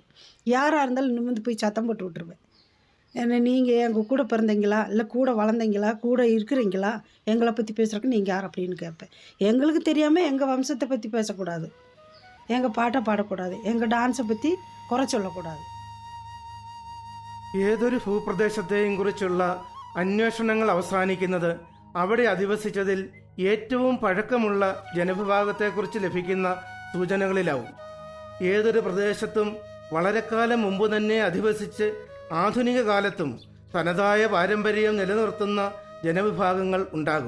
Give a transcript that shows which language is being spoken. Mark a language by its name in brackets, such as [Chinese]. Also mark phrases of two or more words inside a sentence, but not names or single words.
[Tamil] யாராக இருந்தாலும் நிமிர்ந்து போய் சத்தம் போட்டு விட்டுருவேன். ஏன்னா நீங்கள் எங்கள் கூட பிறந்தீங்களா, இல்லை கூட வளர்ந்தீங்களா, கூட இருக்கிறீங்களா, எங்களை பற்றி பேசுகிறக்கு நீங்கள் யார் அப்படின்னு கேட்பேன். எங்களுக்கு தெரியாமல் எங்கள் வம்சத்தை பற்றி பேசக்கூடாது, எங்கள் பாட்டை பாடக்கூடாது, எங்கள் டான்ஸை பற்றி குறை சொல்லக்கூடாது. [Malayalam] ഏതൊരു ഭൂപ്രദേശത്തെയും കുറിച്ചുള്ള അന്വേഷണങ്ങൾ അവസാനിക്കുന്നത് അവിടെ അധിവസിച്ചതിൽ ഏറ്റവും പഴക്കമുള്ള ജനവിഭാഗത്തെക്കുറിച്ച് ലഭിക്കുന്ന സൂചനകളിലാവും. ഏതൊരു പ്രദേശത്തും വളരെക്കാലം മുമ്പ് തന്നെ അധിവസിച്ച് ആധുനിക കാലത്തും തനതായ പാരമ്പര്യം നിലനിർത്തുന്ന ജനവിഭാഗങ്ങൾ ഉണ്ടാകും.